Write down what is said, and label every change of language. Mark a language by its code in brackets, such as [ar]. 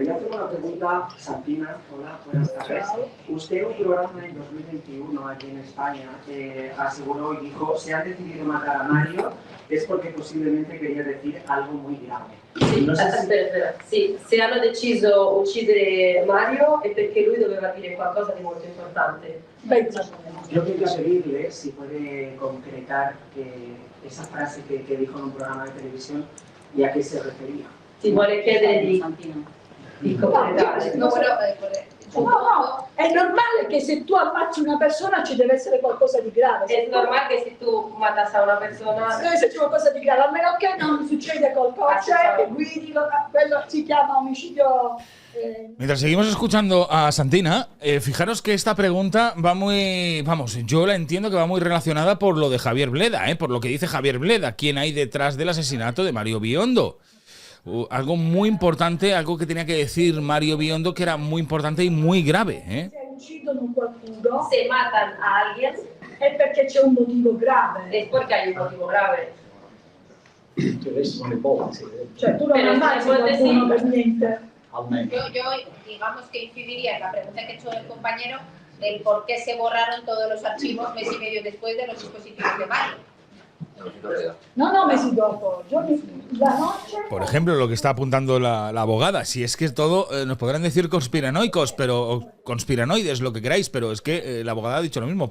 [es] Quería hacer una pregunta, Santina. Hola, buenas tardes. Usted en un programa en 2021 aquí en España aseguró y dijo, se han decidido matar a Mario es porque posiblemente quería decir algo muy grave. [it] Sì, non so se... aspetta. Sì, se hanno deciso uccidere Mario è perché lui doveva dire qualcosa di molto importante. [es] Yo quería pedirle si puede concretar esa frase que dijo en un programa de televisión y a qué se refería. [it] Ti vuole chiedere di concretare. No, è normale che se tu ammazzi una persona ci deve essere qualcosa di grave. È normale che se tu [es] matas a una persona [it] deve esserci qualcosa di grave, a meno che non succede qualcosa che guidi, quello si chiama omicidio. [es] Mientras seguimos escuchando a Santina, fijaros que esta pregunta va muy, yo la entiendo que va muy relacionada por lo de Javier Bleda, por lo que dice Javier Bleda, quién hay detrás del asesinato de Mario Biondo. Algo muy importante, algo que tenía que decir Mario Biondo que era muy importante y muy grave. [it] Se uccidono qualcuno, [es] se matan a alguien, [it] è perché c'è un motivo grave. [es] Es porque hay un motivo grave. [it] Sono ipotesi. Cioè tu non ammazzi qualcuno per niente. [es] Yo digamos que incidiría en la pregunta que ha hecho el compañero del por qué se borraron todos los archivos mes y medio después de los dispositivos de Mario. [it] No, mesi dopo. [es] La noche. Por ejemplo, lo que está apuntando la abogada, si es que todo, nos podrán decir conspiranoicos, o conspiranoides, lo que queráis, pero es que la abogada ha dicho lo mismo.